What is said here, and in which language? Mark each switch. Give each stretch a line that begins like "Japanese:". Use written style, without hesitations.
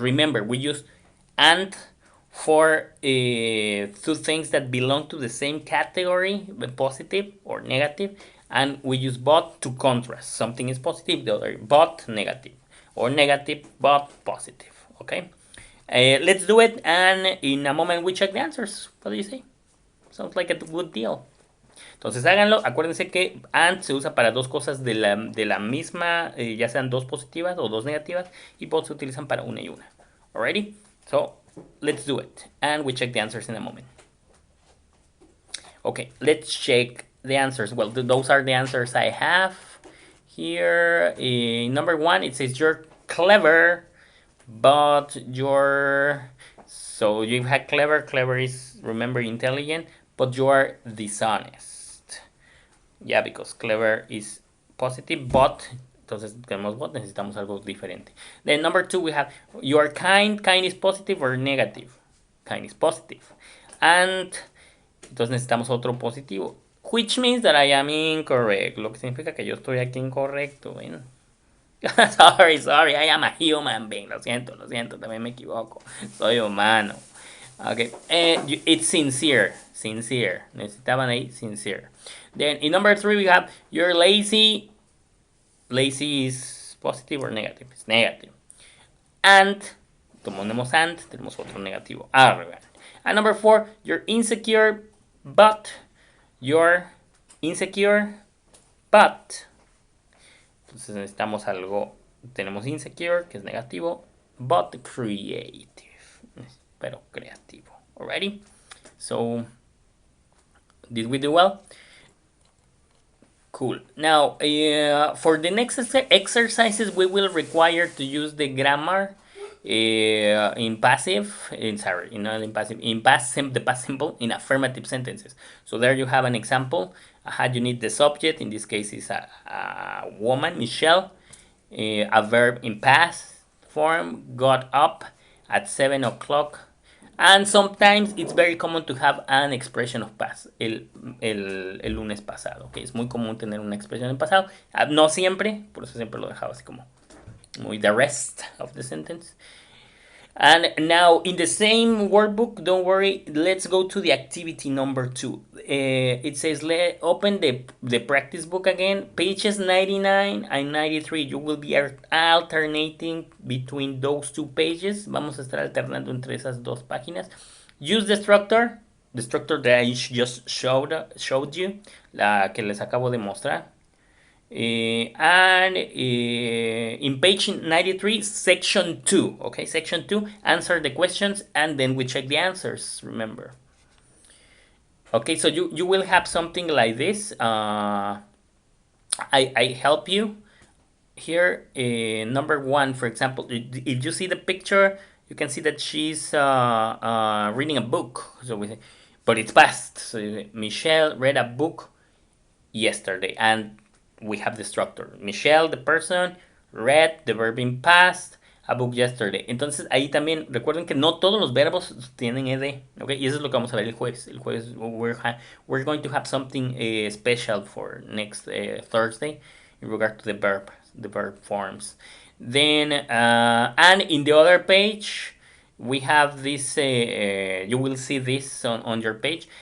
English: Remember, we use and for 2 things that belong to the same category, positive or negative, and we use but to contrast. Something is positive, the other but negative, or negative but positive, okay? Let's do it, and in a moment we check the answers. What do you say? Sounds like a good deal.
Spanish: Entonces háganlo. Acuérdense que and se usa para dos cosas de la misma, ya sean dos positivas o dos negativas, y both se utilizan para una y una.
English: Alrighty? So, let's do it. And we check the answers in a moment. Okay, let's check the answers. Well, those are the answers I have here. Number 1, it says you're clever, but you're... So you had clever. Clever is, remember, intelligent, but you are dishonest. Yeah, because clever is positive, but...
Spanish: Entonces tenemos but, necesitamos algo diferente.
English: Then number 2, we have you are kind. Kind is positive or negative? Kind is positive. And
Spanish: entonces necesitamos otro positivo,
English: which means that I am incorrect.
Spanish: Lo que significa que yo estoy aquí incorrecto. Bueno.
English: sorry, I am a human being.
Spanish: Lo siento, también me equivoco. Soy humano.
English: Okay, it's sincere.
Spanish: Necesitaban ahí sincere.
English: Then in number 3 we have you're lazy. Lazy is positive or negative? It's negative.
Spanish: And, tomamos and, tenemos otro negativo.
English: Arrogant. And number 4, you're insecure, but you're insecure, but.
Spanish: Entonces necesitamos algo. Tenemos insecure, que es negativo,
English: but creative.
Spanish: Pero creativo. Alrighty?
English: So, did we do well? Cool. Now, for the next exercises, we will require to use the grammar in passive, not in passive, in past, the past simple, in affirmative sentences. So there you have an example. You need the subject. In this case, is a woman, Michelle. A verb in past form, got up at 7 o'clock. And sometimes it's very common to have an expression of past,
Spanish: el lunes pasado, okay? Es muy común tener una expresión en pasado, no siempre, por eso siempre lo dejaba así como muy
English: the rest of the sentence. And now in the same workbook, don't worry, let's go to the activity number 2. It says open the practice book again, pages 99 and 93. You will be alternating between those two pages.
Spanish: Vamos a estar alternando entre esas dos páginas.
English: Use the structure that I just showed you,
Spanish: la que les acabo de mostrar.
English: And in page 93, section 2, okay, section 2, answer the questions and then we check the answers, remember. Okay, so you will have something like this. I help you here. Number 1, for example, if you see the picture, you can see that she's reading a book. So we say, but it's past. So you say, Michelle read a book yesterday, and we have the structure. Michelle, the person, read, the verb in past, a book yesterday.
Spanish: Entonces ahí también recuerden que no todos los verbos tienen ed, okay? Y eso es lo que vamos a ver el jueves. El jueves
English: we're going to have something special for next Thursday in regard to the verb forms. Then and in the other page we have this, you will see this on your page.